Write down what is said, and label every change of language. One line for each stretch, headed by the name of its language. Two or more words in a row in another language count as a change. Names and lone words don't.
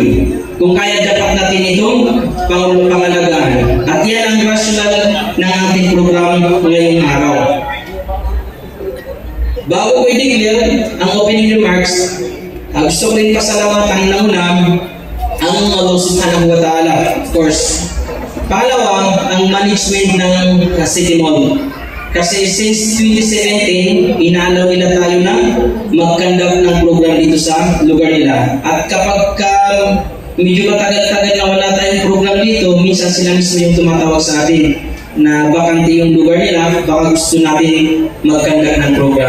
Filipino: Kung kaya dapat natin itong pangalagaan. At yan ang rational ng ating program ngayong araw. Bago ko i-declare ang
English: opening remarks,
Filipino: gusto ko rin pasalamatan na una ang
Arabic: الله سبحانه وتعالى,
English: of course.
Filipino: Pangalawa, ang management ng City Mall. Kasi since 2017, inaalaw nila tayo na mag-conduct ng program dito sa lugar nila. At kapag medyo matagal-tagal na wala tayong program dito, minsan sila mismo yung tumatawag sa atin na bakante yung lugar nila, baka gusto natin mag-conduct ng program.